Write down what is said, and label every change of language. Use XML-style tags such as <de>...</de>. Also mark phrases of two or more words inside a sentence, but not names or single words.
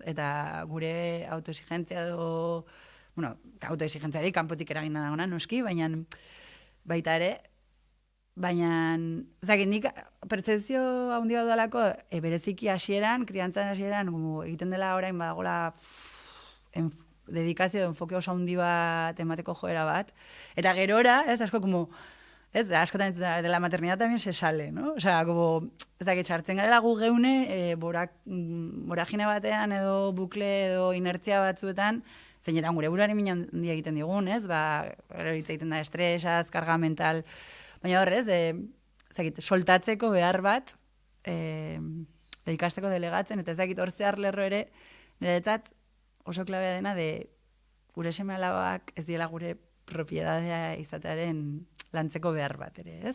<eu>Eta gure autoexigentzia autoexigentziarik kanpotik eragina dagoena noski, baina baita ere, baina, nik pertzepzio handi bat dalako, bereziki hasieran, kriantzan hasieran, egiten dela orain badagola dedikazio, enfoke oso handi bat emateko joera bat, eta gerora, asko askotan</eu> <es>de la maternidad también se sale,</es> <eu>¿no?</eu> <es>O sea,</es> <eu>txartzen garela gu geune, boragine batean edo bukle edo inertzia batzuetan, zeinetan gure buruari mina handia egiten digun, gero hitz egiten da estresaz, karga mental, baina horrez, soltatzeko behar bat, ikasteko delegatzen, eta hor zehar lerro ere, niretzat oso klabea dena gure seme-alabak ez diela gure propiedadea izatearen lantzeko behar bat ere, ez?</eu>